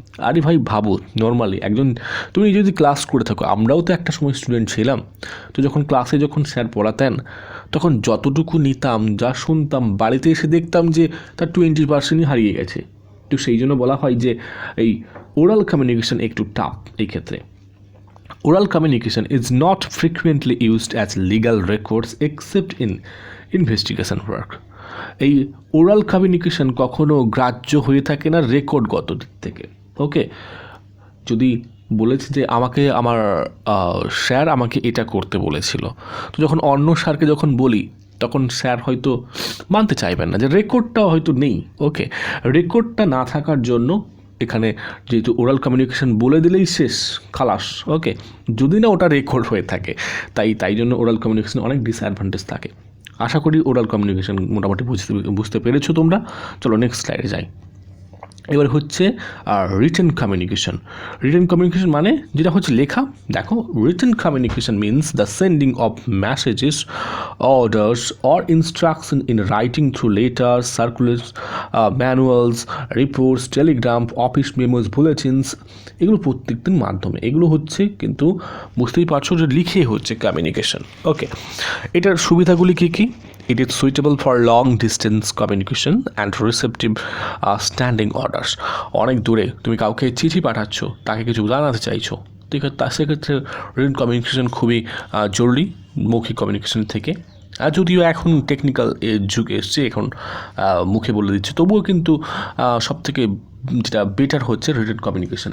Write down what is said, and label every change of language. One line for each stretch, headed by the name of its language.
Bangla: আরে ভাই ভাবো, নর্মালি তুমি যদি ক্লাস করে থাকো, আমরাও তো একটা সময় স্টুডেন্ট ছিলাম, তো যখন স্যার পড়াতেন, তখন যতটুকু নিতাম, যা শুনতাম, বাড়িতে এসে দেখতাম যে তার 20% হারিয়ে গেছে। তো সেই জন্য বলা হয় যে এই ওরাল কমিউনিকেশন একটু টাফ এই ক্ষেত্রে।
English: Oral communication is not frequently used as legal records except in investigation work.
Bangla: এই ওরাল কমিউনিকেশন কখনো গ্রাহ্য হয়ে থাকে না রেকর্ডগত দিক থেকে। ওকে, যদি বলেছে যে আমার স্যার আমাকে এটা করতে বলেছিল, তো যখন অন্য স্যারকে যখন বলি, তখন স্যার হয়তো মানতে চাইবেন না, যে রেকর্ডটা হয়তো নেই। ওকে, রেকর্ডটা না থাকার জন্য এখানে যেহেতু ওরাল কমিউনিকেশন বলে দিলেই শেষ, খালাস। ওকে, যদি না ওটা রেকর্ড হয়ে থাকে, তাই জন্য ওরাল কমিউনিকেশন অনেক ডিসঅ্যাডভান্টেজ থাকে। আশা করি ওরাল কমিউনিকেশন মোটামুটি বুঝতে পেরেছো তোমরা। চলো নেক্সট স্লাইডে যাই। এবার হচ্ছে রিটেন কমিউনিকেশন। রিটেন কমিউনিকেশন মানে যেটা হচ্ছে লেখা।
English: দেখো, written communication means the sending of messages, orders or instruction in writing through letters, circulars, manuals, reports, telegram, office memos, bulletins,
Bangla: এগুলো প্রত্যেকটির মাধ্যমে। এগুলো হচ্ছে কিন্তু বুঝতেই পারছো যে লিখে হচ্ছে কমিউনিকেশন। ওকে, এটার সুবিধাগুলি কী কী?
English: It is suitable for long distance communication and receptive standing orders.
Bangla: অনেক দূরে তুমি কাউকে চিঠি পাঠাচ্ছ, তাকে কিছু জানাতে চাইছো, ঠিক আছে, সেক্ষেত্রে রিটেন কমিউনিকেশন খুবই জরুরি মৌখিক কমিউনিকেশন থেকে। আর যদিও এখন টেকনিক্যাল যুগ এসছে, এখন মুখে বলে দিচ্ছে, তবুও কিন্তু সবথেকে যেটা বেটার হচ্ছে রিটেন কমিউনিকেশন।